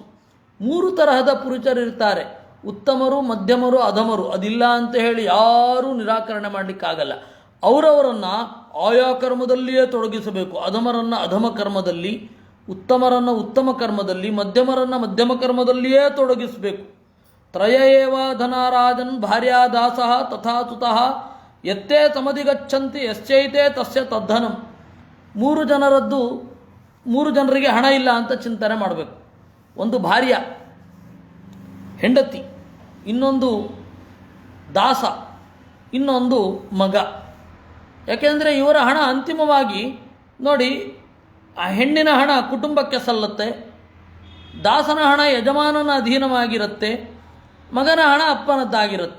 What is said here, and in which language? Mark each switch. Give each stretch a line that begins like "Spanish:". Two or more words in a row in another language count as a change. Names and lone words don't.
Kannada: ಮೂರು ತರಹದ ಪುರುಷರಿರ್ತಾರೆ, ಉತ್ತಮರು, ಮಧ್ಯಮರು, ಅಧಮರು. ಅದಿಲ್ಲ ಅಂತ ಹೇಳಿ ಯಾರೂ ನಿರಾಕರಣೆ ಮಾಡಲಿಕ್ಕಾಗಲ್ಲ. ಅವರವರನ್ನು ಆಯಾ ಕರ್ಮದಲ್ಲಿಯೇ ತೊಡಗಿಸಬೇಕು. ಅಧಮರನ್ನು ಅಧಮ ಕರ್ಮದಲ್ಲಿ, ಉತ್ತಮರನ್ನು ಉತ್ತಮ ಕರ್ಮದಲ್ಲಿ, ಮಧ್ಯಮರನ್ನು ಮಧ್ಯಮ ಕರ್ಮದಲ್ಲಿಯೇ ತೊಡಗಿಸಬೇಕು.
Sanskrit: ತ್ರಯ ಏವ ಧನಾರಾಜನ್ ಭಾರ್ಯಾದಾಸಃ ತಥಾ ಸುತಃ ಎತ್ತೇ ಸಮಧಿಗಚ್ಚಂತಿ ಯಶ್ಚೈತೆ ತಸ್ಯ ತದ್ಧನಂ.
Kannada: ಮೂರು ಜನರಿಗೆ ಹಣ ಇಲ್ಲ ಅಂತ ಚಿಂತನೆ ಮಾಡಬೇಕು. ಒಂದು ಭಾರ್ಯ, ಹೆಂಡತಿ, ಇನ್ನೊಂದು ದಾಸ, ಇನ್ನೊಂದು ಮಗ. ಯಾಕೆಂದರೆ ಇವರ ಹಣ ಅಂತಿಮವಾಗಿ ನೋಡಿ, ಆ ಹೆಣ್ಣಿನ ಹಣ ಕುಟುಂಬಕ್ಕೆ ಸಲ್ಲತ್ತೆ, ದಾಸನ ಹಣ ಯಜಮಾನನ ಅಧೀನವಾಗಿರುತ್ತೆ, ಮಗನ ಹಣ ಅಪ್ಪನದ್ದಾಗಿರುತ್ತೆ.